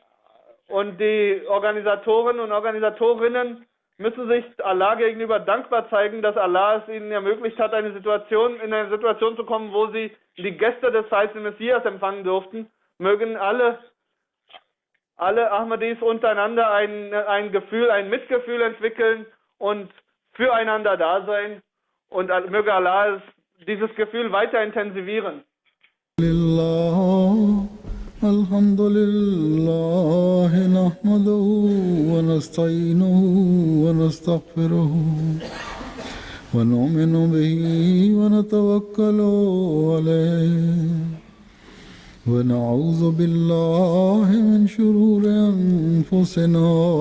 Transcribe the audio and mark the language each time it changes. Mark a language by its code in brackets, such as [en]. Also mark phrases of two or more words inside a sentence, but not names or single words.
[de] Und die Organisatoren und Organisatorinnen müssen sich Allah gegenüber dankbar zeigen, dass Allah es ihnen ermöglicht hat, in eine Situation zu kommen, wo sie die Gäste des Feisten Messias empfangen durften. Mögen alle Ahmadis untereinander ein Mitgefühl entwickeln und füreinander da sein. Und möge Allah dieses Gefühl weiter intensivieren. [ar] الحمد لله نحمده ونستعينه ونستغفره ونؤمن به ونتوكل عليه ونعوذ بالله من شرور أنفسنا